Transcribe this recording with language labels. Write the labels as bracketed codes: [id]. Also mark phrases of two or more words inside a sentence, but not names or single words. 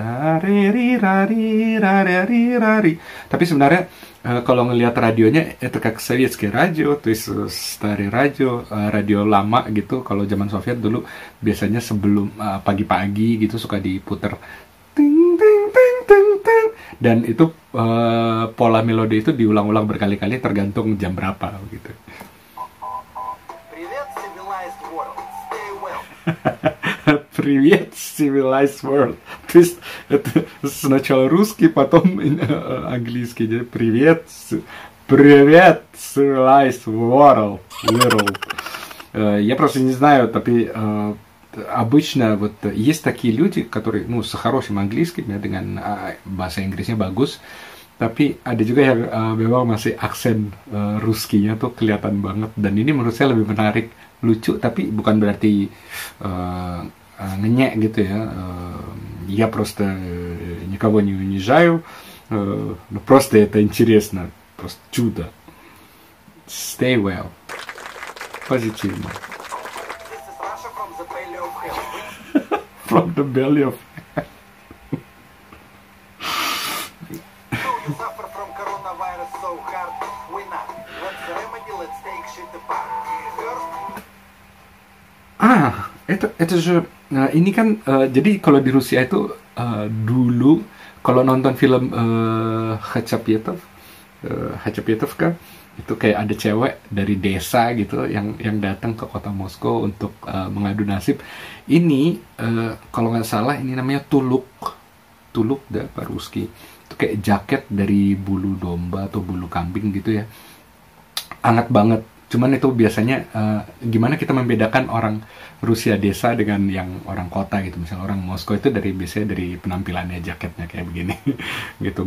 [id] Tapi sebenarnya kalau ngelihat radionya itu kayak [ru] советское радио, то есть старый [id] radio, radio lama gitu. Kalau zaman Soviet dulu biasanya sebelum pagi-pagi gitu suka diputer ting ting ting ting ting, dan itu pola melodi itu diulang-ulang berkali-kali tergantung jam berapa gitu. [ru] Привет, [en] civilized world. [ru] То есть это сначала русский, потом английский. Привет, [en] civilized world. [ru] Я просто не знаю, tapi обычно вот есть такие люди, которые, ну, с хорошим английским, [id] ya, dengan bahasa Inggrisnya bagus, tapi ada juga yang memang masih aksen ruskinya tuh kelihatan banget, dan ini menurut saya lebih menarik, lucu, tapi bukan berarti ngenyek gitu ya. [ru] Я просто никого не унижаю, но просто это интересно, просто чудо. [en] Stay well. Позитивно. From the belly of hell. You suffer from coronavirus so hard, we not. Let's remedy, let's take shit apart. [ru] Это же [id] ini kan jadi kalau di Rusia itu dulu kalau nonton film Hachapetov kan, itu kayak ada cewek dari desa gitu yang datang ke kota Moskow untuk mengadu nasib. Ini kalau nggak salah ini namanya tuluk da по-русски. Itu kayak jaket dari bulu domba atau bulu kambing gitu ya. Hangat banget. Cuman itu biasanya gimana kita membedakan orang Rusia desa dengan yang orang kota gitu. Misalnya orang Moskow itu biasanya dari penampilannya, jaketnya kayak begini gitu.